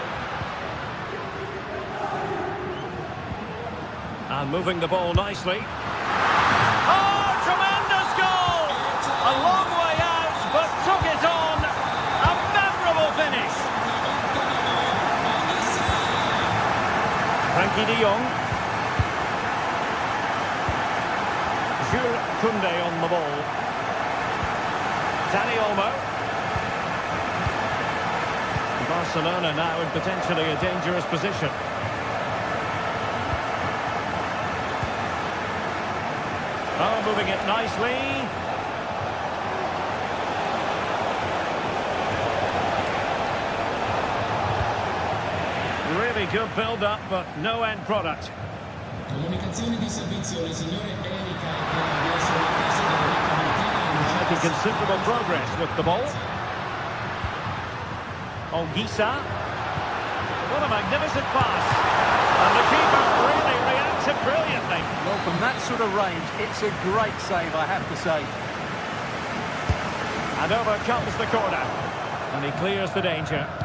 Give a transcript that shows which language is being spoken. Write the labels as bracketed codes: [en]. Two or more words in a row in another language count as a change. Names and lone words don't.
[en] And moving the ball nicely. Oh, tremendous goal! A long way out, but took it on. A memorable finish. Frankie de Jong. Koundé on the ball. Dani Olmo. Barcelona now in potentially a dangerous position. Oh, moving it nicely. Really good build-up, but no end product. [it] Comunicazioni di servizio, le signore Erika e Claudia sono attese dalla ricca mattina. [en] Making considerable progress with the ball. Ongisa. What a magnificent pass. And the keeper really reacted brilliantly. Well, from that sort of range, it's a great save, I have to say. And over comes the corner. And he clears the danger.